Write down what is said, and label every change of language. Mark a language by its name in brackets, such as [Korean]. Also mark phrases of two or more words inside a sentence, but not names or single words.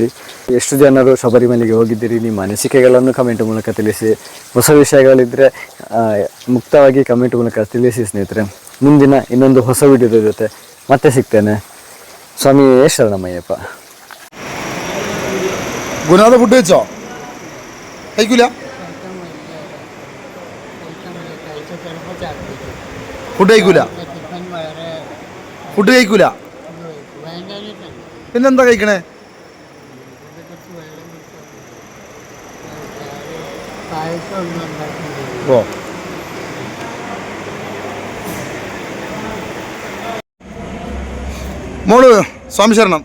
[Kannada] ಎಷ್ಟು ಜನರು ಶಬರಿಮಲೆಗೆ ಹೋಗಿದ್ದೀರಿ, ನಿಮ್ಮ ಅನಿಸಿಕೆಗಳನ್ನು ಕಮೆಂಟ್ ಮೂಲಕ ತಿಳಿಸಿ. ಹೊಸ ವಿಷಯಗಳಿದ್ದರೆ ಮುಕ್ತವಾಗಿ ಕಮೆಂಟ್ ಮೂಲಕ ತಿಳಿಸಿ ಸ್ನೇಹಿತರೆ. ಮುಂದಿನ ಇನ್ನೊಂದು ಹೊಸ ವಿಡಿಯೋದ ಜೊತೆ ಮತ್ತೆ ಸಿಗ್ತೇನೆ. ಸ್ವಾಮಿ ಶರಣಮಯ್ಯಪ್ಪ. [Malayalam] ಗುಣಾದ ಫುಡ್ വെച്ചോ? കഴിക്കൂല? ഫുഡ് കഴിക്കൂല? ഫുഡ് കഴിക്കൂല? പിന്നെന്താ കഴിക്കണേ? ഓ, മോള് സ്വാമി ശരണം.